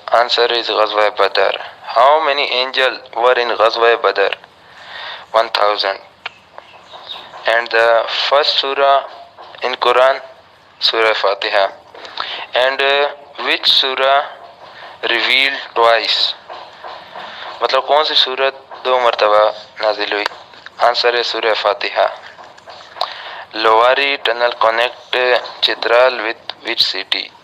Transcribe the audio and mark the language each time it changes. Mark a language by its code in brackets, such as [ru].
[en] Answer is Ghazwa Badr. How many angels were in Ghazwa Badr? 1000. And the first surah in Quran, Surah Fatiha. And which surah revealed twice? [hi] मतलब कौन सी सूरत 2 मरतबा नाजिल हुई? Answer है सूरह फातिहा. [en] Lowari tunnel connect Chitral with which city?